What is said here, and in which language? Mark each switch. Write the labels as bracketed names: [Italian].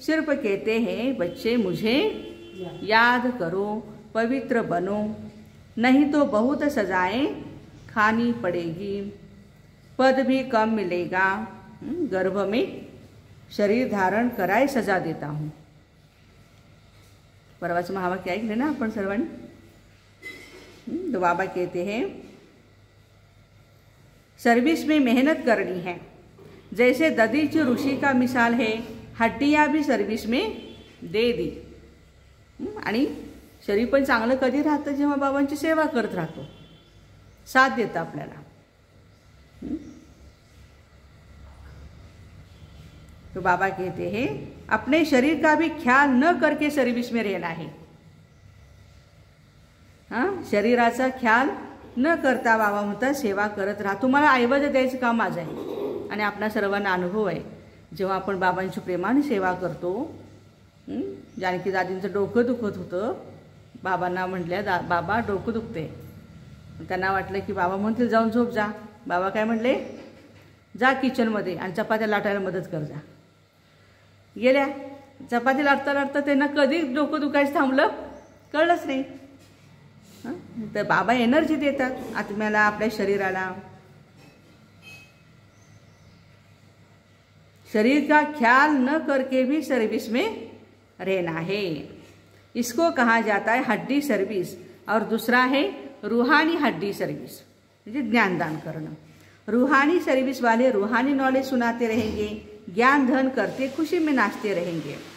[Hindi] सिर्फ कहते हैं बच्चे मुझे याद करो, पवित्र बनो, नहीं तो बहुत सजाएं खानी पड़ेगी, पद भी कम मिलेगा, गर्भ में शरीर धारण कराए सजा देता हूँ। [Marathi] परवाच महावाक्य ऐकले ना आपण सर्वांनी। [Hindi] तो बाबा कहते हैं सर्विस में मेहनत करनी है। जैसे दधीच ऋषि का मिसाल है, हड्डियां भी सर्विस में दे दी [Marathi] आणि शरीर पण चांगलं कधी राहतं जेव्हा बाबांची सेवा करत राहतो, साथ देतं आपल्याला। [Hindi] तो बाबा कहते हैं अपने शरीर का भी ख्याल न करके सर्विस में रहना है। [Marathi] शरीराचा ख्याल न करता बाबा म्हणतात सेवा करत राहा. तुम्हाला ऐवज द्यायचं काम माझं आहे. आणि आपणा सर्वांना अनुभव आहे, जेव्हा आपण बाबांची प्रेमाने सेवा करतो. जानकी दादींचं डोकं दुखत होतं. बाबांना म्हटल्या, बाबा डोकं दुखते. त्यांना वाटलं की बाबा म्हणतील जाऊन झोप जा. बाबा काय म्हटले, जा किचनमध्ये आणि चपात्या लाटायला मदत कर जा. गेल्या. चपाती लाटता लाटता त्यांना कधी डोकं दुखायचं थांबलं कळलंच नाही. तर बाबा एनर्जी देतात आत्म्याला, आपल्या शरीराला. [Hindi] शरीर का ख्याल न करके भी सर्विस में रहना है. इसको कहा जाता है हड्डी सर्विस. और दूसरा है रूहानी हड्डी सर्विस, [Marathi] म्हणजे ज्ञानदान करणं. [Hindi] रूहानी सर्विस वाले रूहानी नॉलेज सुनाते रहेंगे, ज्ञान धन करते खुशी में नाचते रहेंगे.